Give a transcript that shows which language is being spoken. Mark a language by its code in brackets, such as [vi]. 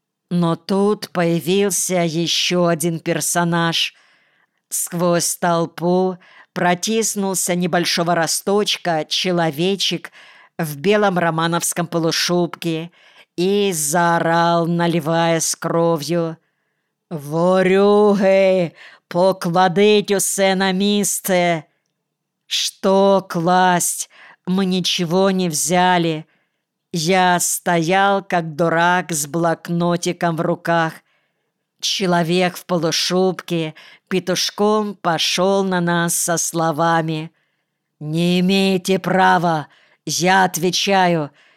[ru] Но тут появился еще один персонаж. Сквозь толпу протиснулся небольшого росточка человечек в белом романовском полушубке и заорал, наливаясь кровью. [uk] «Ворюги, покладите усе на місце!» [ru] «Что класть? Мы ничего не взяли!» Я стоял, как дурак, с блокнотиком в руках. Человек в полушубке петушком пошел на нас со словами. «Не имеете права! Я отвечаю!